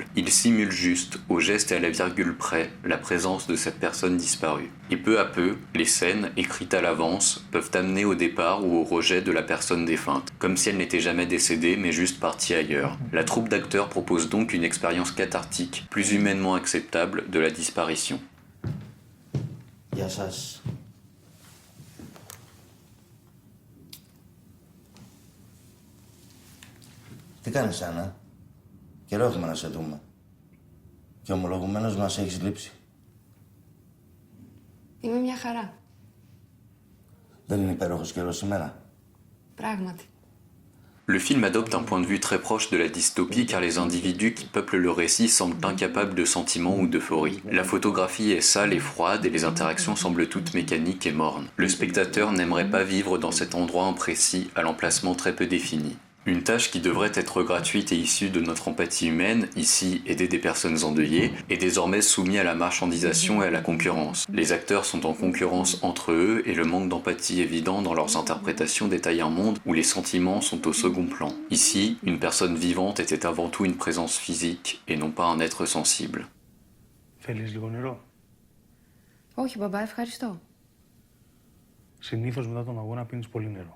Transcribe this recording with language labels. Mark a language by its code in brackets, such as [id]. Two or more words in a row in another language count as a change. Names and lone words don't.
[fr] Ils simulent juste, au geste et à la virgule près, la présence de cette personne disparue. Et peu à peu, les scènes, écrites à l'avance, peuvent amener au départ ou au rejet de la personne défunte, comme si elle n'était jamais décédée mais juste partie ailleurs. La troupe d'acteurs propose donc une expérience cathartique, plus humainement acceptable de la disparition. [el] Γεια σας. Τι κάνεις, Άννα? Καιρό έχουμε να σε δούμε. Και ομολογουμένως μας έχεις λείψει. Είμαι μια χαρά. Δεν είναι υπέροχος καιρός σήμερα? Πράγματι. [fr] Le film adopte un point de vue très proche de la dystopie car les individus qui peuplent le récit semblent incapables de sentiments ou d'euphorie. La photographie est sale et froide et les interactions semblent toutes mécaniques et mornes. Le spectateur n'aimerait pas vivre dans cet endroit imprécis à l'emplacement très peu défini. Une tâche qui devrait être gratuite et issue de notre empathie humaine, ici aider des personnes endeuillées, est désormais soumise à la marchandisation et à la concurrence. Les acteurs sont en concurrence entre eux et le manque d'empathie évident dans leurs interprétations détaille un monde où les sentiments sont au second plan. Ici, une personne vivante était avant tout une présence physique et non pas un être sensible. [el] Θέλεις λίγο νερό? Όχι, μπαμπά, ευχαριστώ. Συνήθως μετά τον αγώνα πίνεις πολύ νερό.